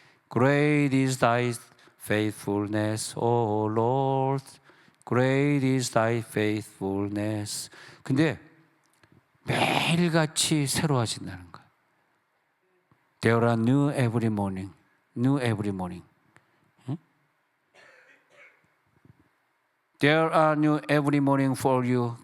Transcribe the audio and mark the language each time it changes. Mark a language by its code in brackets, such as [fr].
[en] Great is thy faithfulness, O Lord. Great is thy faithfulness. [ko] 근데 매일같이 새로워진다는 거야. [en] There are new every morning, new every morning. [ko] 응? [en] There are new every morning for you.